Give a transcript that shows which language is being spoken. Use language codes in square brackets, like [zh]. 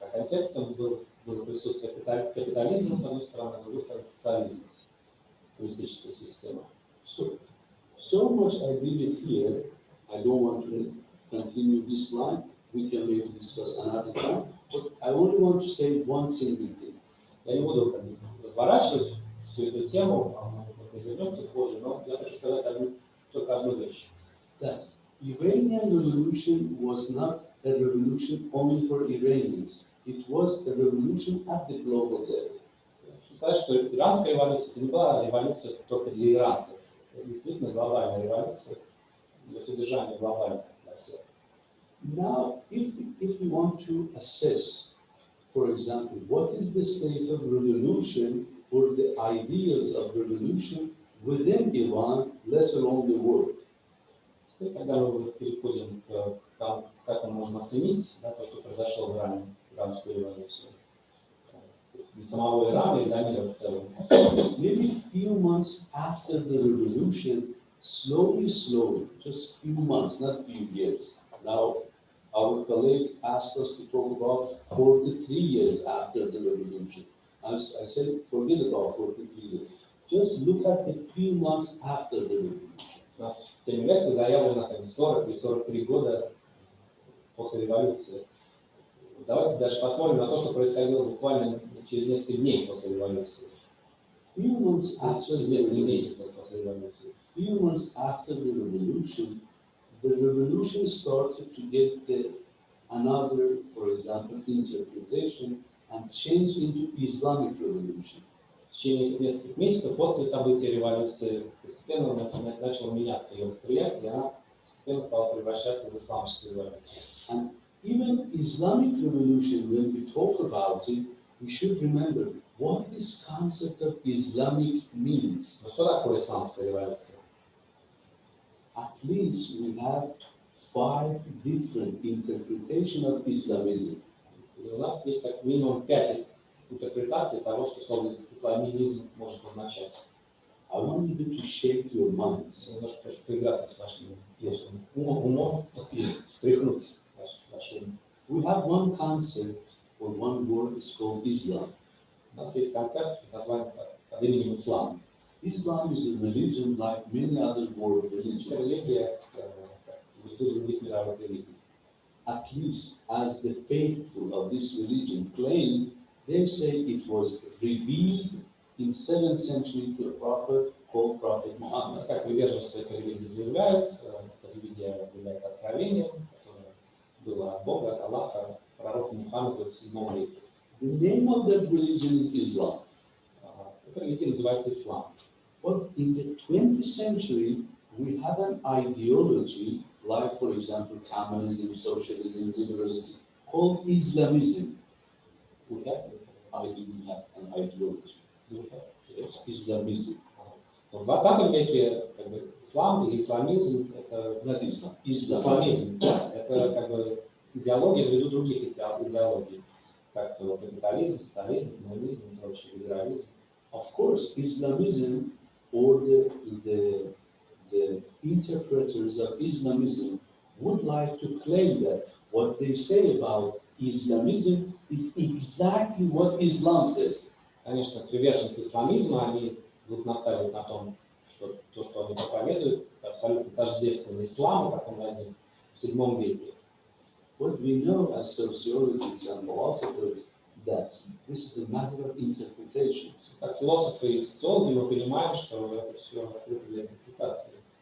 [ru] А контекстом было присутствие капитализма, с одной стороны, с другой стороны, социализма, социалистическая система. [en] So much I leave it here. I don't want to continue this line. We can maybe discuss another time. But I only want to say one single thing. [ru] Я не буду разворачивать всю эту тему, мы вернемся позже, но я хочу сказать только одну вещь. [en] That Iranian Revolution was not a revolution only for Iranians. It was a revolution at the global level. [ru] Считаю, что иранская революция это не была революция только для иранцев. Это действительно глобальная революция, для содержания глобального для всех. [en] Now, if we want to assess, for example, what is the state of revolution or the ideals of revolution within Iran, let alone the world. [ru] И когда мы уже переходим к тому, как мы можем оценить то, что произошло в Иране, иранскую революцию, для самого Ирана и для мира в целом. [en] Maybe few months after the revolution, slowly, just few months, not few years. Now, our colleague asked us to talk about 43 years after the revolution. I said, forget about 43 years. Just look at the few months after the revolution. [ru] У нас в теме лекции заявлено 40 или 43 года после революции. Давайте даже посмотрим на то, что происходило буквально через несколько дней после революции. [en] Few months after [ru] Через несколько месяцев после революции. [en] Few months after the revolution started to get another, for example, interpretation and changed into Islamic revolution. [ru] В течение нескольких месяцев после событий революции постепенно начало меняться ее восприятие, она постепенно стала превращаться в исламскую революцию. [en] And even Islamic revolution, when we talk about it, we should remember what this concept of Islamic means. [ru] Но что такое исламская революция? [en] At least we have 5 different interpretations of Islamism. [ru] И у нас есть как минимум 5 интерпретаций того, что слово исламизм может означать. [en] I want you to shake your minds. [ru] Немножко хочу поиграться с вашим умом и встряхнуть вашим. [en] We have one concept or one word is called Islam. [ru] У нас есть концепт, название под именем ислам. [en] Islam is a religion like many other world [ru] Это [en] religions. [ru] религия, как и других мировых религий. [en] At least as the faithful of this religion claim, they say it was revealed in 7th century to a prophet called Prophet Muhammad. [ru] Как приверженцы этой религии заявляют, эта религия является откровением, которое было от Бога, от Аллаха, пророку Мухаммаду в 7 веке. [en] The name of that religion is Islam. [ru] Эта религия называется ислам. [en] But in the 20th century, we have an ideology like, for example, communism, socialism, liberalism, called Islamism. We have I didn't have an ideology. It's Islamism. [ru] В 20 веке как бы, ислам или исламизм это [en] Not Islam. [ru] исламизм. Это как бы идеология в ряду других идеологий, как капитализм, социализм, коммунизм, прочее, либерализм. [en] Of course, Islamism or the interpreters of Islamism would like to claim that what they say about Islamism is exactly what Islam says. [ru] Конечно, приверженцы исламизма, они будут настаивать на том, что то, что они проповедуют, абсолютно тождественно исламу, как он возник в 7 веке. [en] What we know as sociologists and philosophers that this is a matter of interpretations. [ru] Как философы и социологи мы понимаем, что это все открыто для интерпретации.